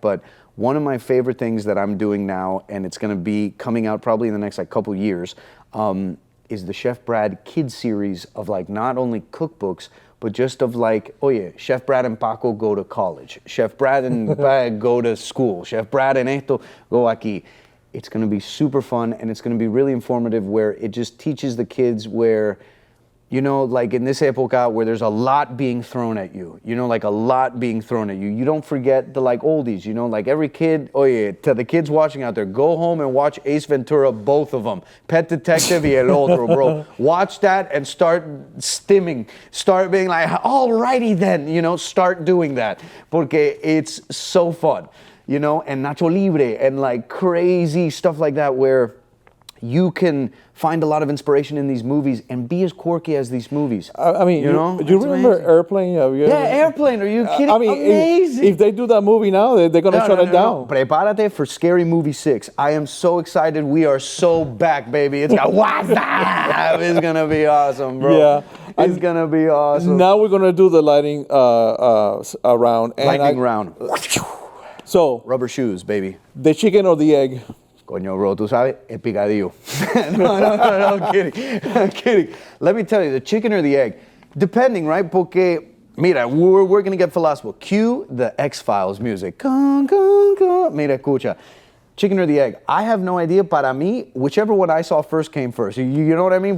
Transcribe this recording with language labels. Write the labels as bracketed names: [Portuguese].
[English] But one of my favorite things that I'm doing now, and it's going to be coming out probably in the next couple years, is the Chef Brad Kids series of not only cookbooks, but just of Chef Brad and Paco go to college. Chef Brad and Brad go to school. Chef Brad and esto go aquí. It's going to be super fun, and it's going to be really informative, where it just teaches the kids where, in this época where there's a lot being thrown at you, a lot being thrown at you. You don't forget the oldies, every kid, to the kids watching out there, go home and watch Ace Ventura, both of them. Pet Detective y El Otro, bro. Watch that and start stimming. Start being like, alrighty then, start doing that. Porque it's so fun. And Nacho Libre and crazy stuff like that where, you can find a lot of inspiration in these movies and be as quirky as these movies. I mean, you know, you remember amazing. Airplane. Are you kidding? I mean, amazing. if they do that movie now, they're gonna shut it down. Prepárate for Scary Movie 6. I am so excited. We are so back, baby. It's got WhatsApp. It's gonna be awesome, bro. Yeah. It's gonna be awesome. Now we're gonna do the lighting round. Lightning round. So, Rubber shoes, baby. the chicken or the egg? [Spanish] Coño, bro, tú sabes, el picadillo. [English] No, I'm kidding. I'm kidding. Let me tell you, the chicken or the egg, depending, right? Porque, mira, we're going to get philosophical. Cue the X-Files music. Con, con, con. Mira, escucha. Chicken or the egg? I have no idea. Para mí, whichever one I saw first came first. You know what I mean?